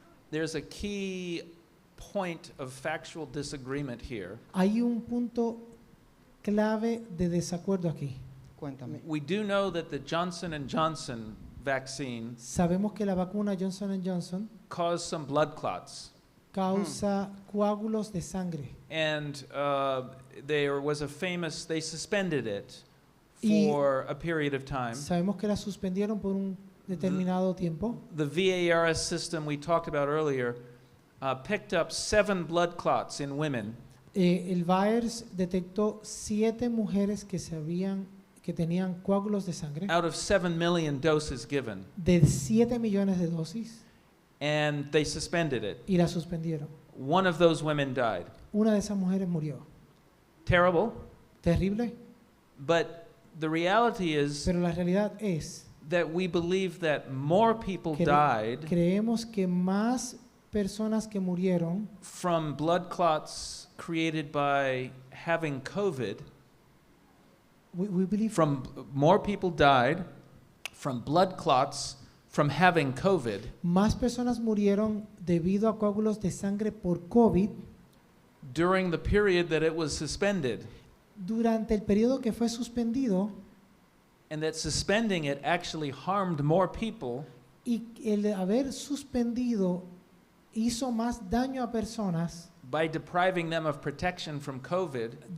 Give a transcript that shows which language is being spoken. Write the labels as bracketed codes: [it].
[en] There's a key point of factual disagreement here. [es] hay un punto clave de desacuerdo aquí. Cuéntame. [en] We do know that the Johnson & Johnson vaccine [es] Sabemos que la vacuna Johnson & Johnson [en] caused some blood clots. [es] causa coágulos de sangre. [en] And they suspended it [es] Y- [en] for a period of time. [es] Sabemos que la suspendieron por un determinado tiempo. [en] The VARS system we talked about earlier picked up 7 blood clots in women. [es] El VAERS detectó 7 mujeres que tenían coágulos de sangre [en] out of 7 million doses given, [es] de 7 millones de dosis [en] and they suspended it. [es] y la suspendieron. [en] One of those women died. [es] Una de esas mujeres murió. [en] Terrible, [es] Terrible, [en] but the reality is [es] pero la realidad es [en] that we believe that more people [es] que [en] died [es] creemos que más personas que murieron [en] from blood clots created by having COVID. we believe More people died from blood clots from having COVID [es] más personas murieron debido a coágulos de sangre por COVID [en] during the period that it was suspended, [es] durante el periodo que fue suspendido, [en] and that suspending it actually harmed more people [es] y el haber suspendido hizo más daño a personas [en] by depriving them of protection from COVID